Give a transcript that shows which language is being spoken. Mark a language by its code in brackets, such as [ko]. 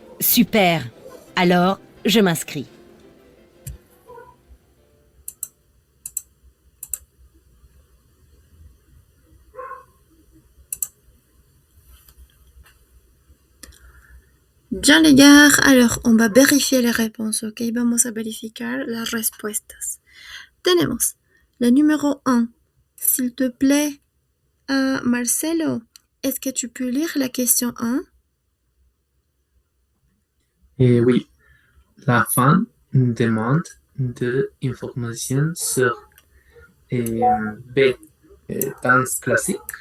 [fr] Super. Alors, je m'inscris. Bien, les gars, alors on va vérifier les réponses, ¿ok? [es] Vamos a verificar las respuestas. Tenemos la numéro 1. [fr] S'il te plaît, Marcelo, est-ce que tu peux lire la question 1? Et oui, la femme demande de informations sur B, danse classique.